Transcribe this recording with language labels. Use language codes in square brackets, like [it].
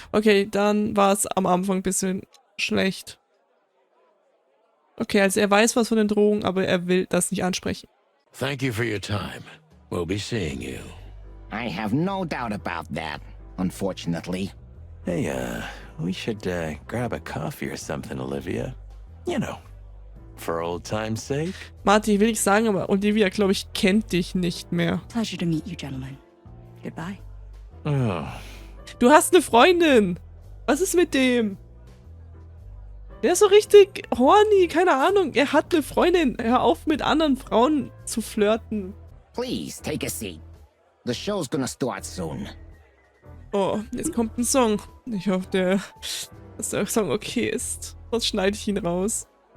[de] Okay, dann war es am Anfang ein bisschen schlecht. Okay, also er weiß was von den Drogen, aber er will das nicht ansprechen. [en] Thank you for your time. We'll be seeing you. I have no doubt about that, unfortunately. Hey, we should grab a coffee or something, Olivia. You know, for old time's sake. [de] Marty, ich will nicht sagen, aber Olivia, glaube ich, kennt dich nicht mehr. [en] Pleasure to meet you, gentlemen. Goodbye. Oh, [de] Du hast eine Freundin. Was ist mit dem? Der ist so richtig horny, keine Ahnung. Er hat eine Freundin. Hör auf, mit anderen Frauen zu flirten. [en] Please, take a seat. The show's gonna start soon. [de] Oh, jetzt kommt ein Song. Ich hoffe, dass der Song okay ist. Sonst schneide ich ihn raus.